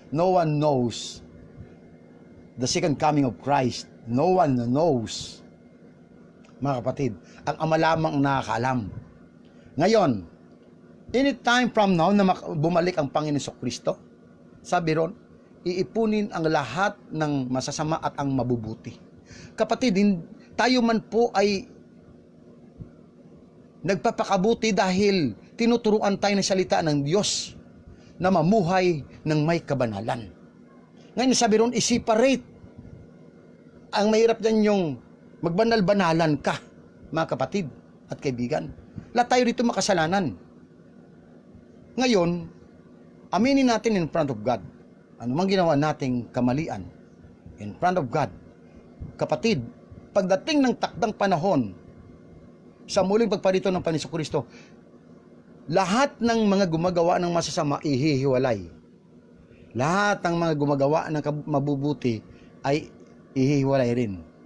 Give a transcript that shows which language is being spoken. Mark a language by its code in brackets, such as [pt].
[en] No one knows the second coming of Christ. No one knows. [tl] Mga kapatid, ang Ama lamang nakakaalam. Ngayon, anytime from now na bumalik ang Panginoong Kristo, sabi ron, iipunin ang lahat ng masasama at ang mabubuti. Kapatid, tayo man po ay nagpapakabuti dahil tinuturuan tayo ng salita ng Diyos na mamuhay ng may kabanalan. Ngayon sabi ron, i-separate. Ang mahirap dyan yung magbanal-banalan ka, mga kapatid at kaibigan. Lahat tayo rito makasalanan. Ngayon, aminin natin [en] in front of God. [tl] Ano mang ginawa nating kamalian in front of God. Kapatid, pagdating ng takdang panahon, sa muling pagparito ng Panginoong Kristo, lahat ng mga gumagawa ng masasama ihihiwalay. Lahat ng mga gumagawa ng mabubuti ay ihihiwalay rin.